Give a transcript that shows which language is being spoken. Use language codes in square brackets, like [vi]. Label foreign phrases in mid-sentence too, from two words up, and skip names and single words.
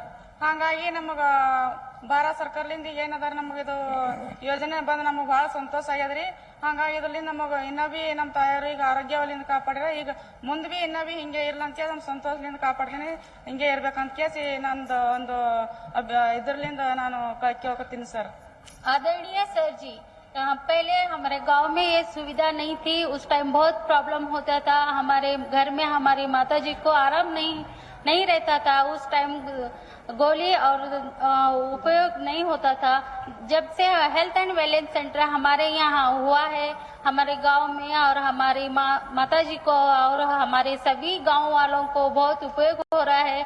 [kn] ಹಾಗಾಗಿ ನಮಗ ಭಾರತ ಸರ್ಕಾರದಿಂದ ಏನದಾರ ನಮಗಿದು ಯೋಜನೆ ಬಂದು ನಮಗೆ ಬಹಳ ಸಂತೋಷ ಆಗ್ಯದ್ರಿ. ಹಾಗಾಗಿ ಇದ್ರಲಿಂದ ನಮಗ ಇನ್ನೂ ಬಿ ನಮ್ಮ ತಾಯಿಯವ್ರಿಗೆ ಆರೋಗ್ಯವಲ್ಲಿಂದ ಕಾಪಾಡಿದ್ರೆ ಈಗ ಮುಂದೆ ಬಿ ಇನ್ನೂ ಬಿ ಹಿಂಗೆ ಇರ್ಲ ಅಂತ ಕೇಳಿ ನಮ್ಮ ಸಂತೋಷದಿಂದ ಕಾಪಾಡ್ತೀನಿ, ಹಿಂಗೆ ಇರ್ಬೇಕಂತ ಕೇಸಿ ನಂದು ಒಂದು ಇದ್ರಲಿಂದ ನಾನು ಕೇಳ್ಕೊತೀನಿ ಸರ್. [hi] आदरणीय सर जी, पहले हमारे गांव में ये सुविधा नहीं थी. उस टाइम बहुत प्रॉब्लम होता था. हमारे घर में हमारी माता जी को आराम नहीं रहता था. उस टाइम गोली और उपयोग नहीं होता था. जब से [en] health and wellness centre [hi] हमारे यहाँ हुआ है हमारे गांव में, और हमारी माता जी को और हमारे सभी गांव वालों को बहुत उपयोग हो रहा है.